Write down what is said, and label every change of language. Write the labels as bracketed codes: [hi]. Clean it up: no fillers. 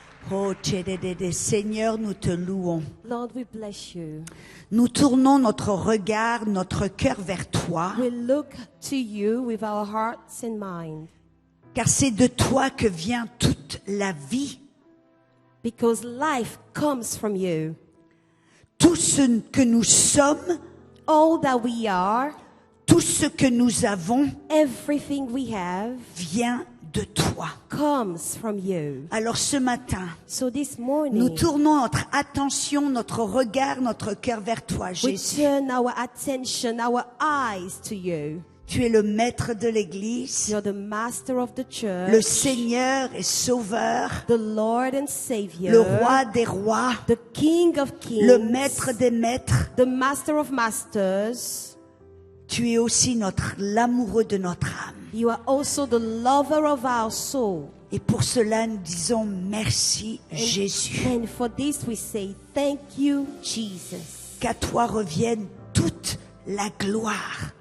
[fr] Oh, Seigneur, nous te louons. [en] Lord, we bless you. [fr] Nous tournons notre regard, notre cœur vers toi, [en] We look to you with our hearts and mind, [fr] car c'est de toi que vient toute la vie. [en] because life comes from you. [fr] Tout ce que nous sommes, [en] All that we are, [fr] tout ce que nous avons [en] everything we have, [fr] vient de toi. [en] comes from you. [fr] Alors ce matin, [en] So this [fr] nous [en] morning, [fr] tournons notre attention, notre regard, notre cœur vers toi, [en] we [fr] Jésus. [en] turn our attention, our eyes to you. [fr] Tu es le maître de l'Église, [en] You're the master of the church, [fr] le Seigneur et Sauveur, [en] the Lord and Savior, [fr] le Roi des rois, [en] the King of kings, [fr] le Maître des maîtres. [en] the Master of masters. [fr] Tu es aussi l'amoureux de notre âme. [en] You are also the lover of our soul. [fr] Et pour cela, nous disons merci, Jésus. [en] And for this we say, thank you, Jesus. [fr] Qu'à toi revienne toute la gloire,